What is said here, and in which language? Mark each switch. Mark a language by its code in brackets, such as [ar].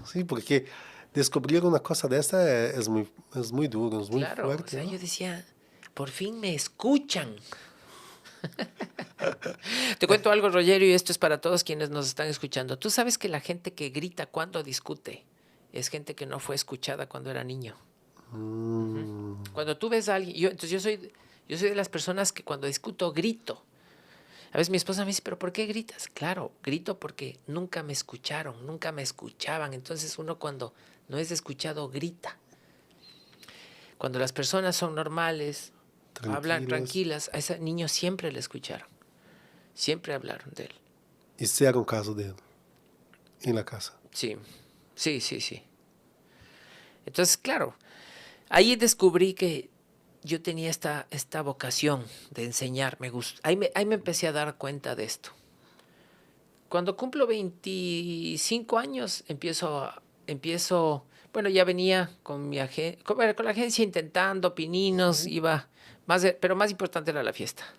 [pt] Sim, porque descobrir uma coisa dessa é muito duro, é muito Claro, o [es] fuerte, sea, ¿no? yo decía, por fin me escuchan. Te cuento algo, Rogerio, y esto es para todos quienes nos están escuchando. Tú sabes que la gente que grita cuando discute es gente que no fue escuchada cuando era niño. Cuando tú ves a alguien, yo soy de las personas que cuando discuto grito. A veces mi esposa me dice, ¿pero por qué gritas? Claro, grito porque nunca me escucharon, nunca me escuchaban. Entonces uno cuando no es escuchado grita. Cuando las personas son normales, hablan tranquilas, a ese niño siempre le escucharon. Siempre hablaron de él. [pt] Esse era um caso dele, em la casa. [es] Sí, sí, sí, sí. Entonces, claro, ahí descubrí que yo tenía esta vocación de enseñar. Ahí me empecé a dar cuenta de esto. Cuando cumplo 25 años, empiezo, bueno, ya venía con con la agencia intentando pininos, iba, pero más importante era la fiesta.